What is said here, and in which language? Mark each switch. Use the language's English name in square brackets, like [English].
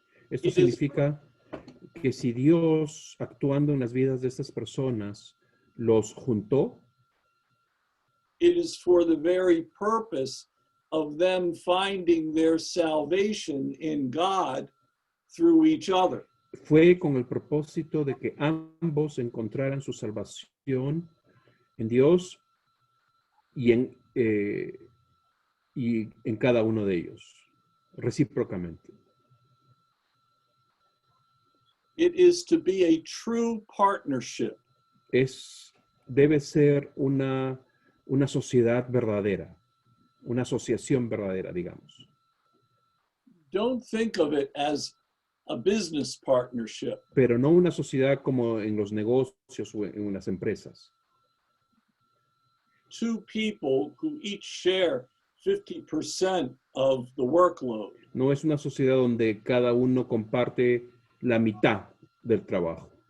[Spanish] Esto significa que si Dios, actuando en las vidas de estas personas, los juntó, [English] it is for the very purpose of them finding their salvation in God through each other. [Spanish] Fue con el propósito de que ambos encontraran su salvación en Dios y en cada uno de ellos, recíprocamente. [English] It is to be a true partnership. [Spanish] Debe ser una sociedad verdadera, una asociación verdadera, digamos. [English] Don't think of it as a business partnership. [Spanish] Pero no una sociedad como en los negocios o en las empresas. [English] Two people who each share 50% of the workload. [Spanish] No es una sociedad donde cada uno comparte la mitad del trabajo.